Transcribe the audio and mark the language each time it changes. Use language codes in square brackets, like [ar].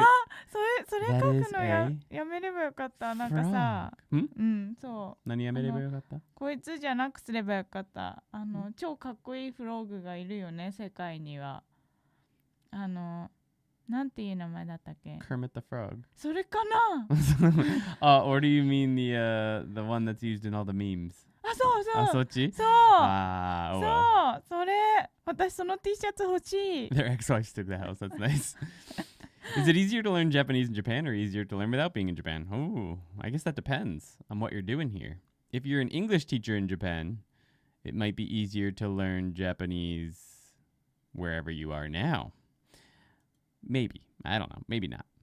[ja] あ、それ書くのやめればよかった。なんかさ、そう。何やめればよかった？こいつじゃなくすればよかった。超かっこいいフログがいるよね、世界には。なんていう名前だったっけ？ [en] Kermit the Frog. [ja] それかな [en] or do you mean the one that's used in all the memes? [ja] あ、そうそう。あ、そっち？そう。そう。それ、私その T シャツ欲しい。 [en] Their ex-wives took the house. That's nice. Is it easier to learn Japanese in Japan or easier to learn without being in Japan? Oh, I guess that depends on what you're doing here. If you're an English teacher in Japan, it might be easier to learn Japanese wherever you are now. Maybe. I don't know. Maybe not.